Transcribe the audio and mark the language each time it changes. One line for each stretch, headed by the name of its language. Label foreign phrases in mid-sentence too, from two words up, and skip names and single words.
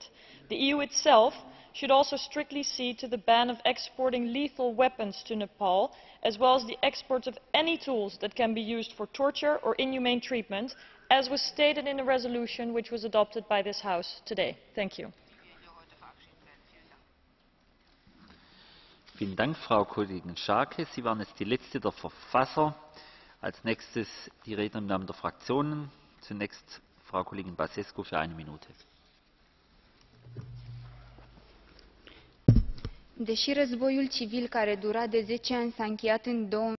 English: The EU itself should also strictly see to the ban of exporting lethal weapons to Nepal, as well as the export of any tools that can be used for torture or inhumane treatment, as was stated in the resolution which was adopted by this House today. Thank you.
German: Vielen Dank, Frau Kollegin Schaake. Sie waren jetzt die letzte der Verfasser. Als nächstes die Redner im Namen der Fraktionen. Zunächst Frau Kollegin Băsescu für 1 Minute.
Romanian: Deși războiul civil care dura de 10 ani s-a încheiat în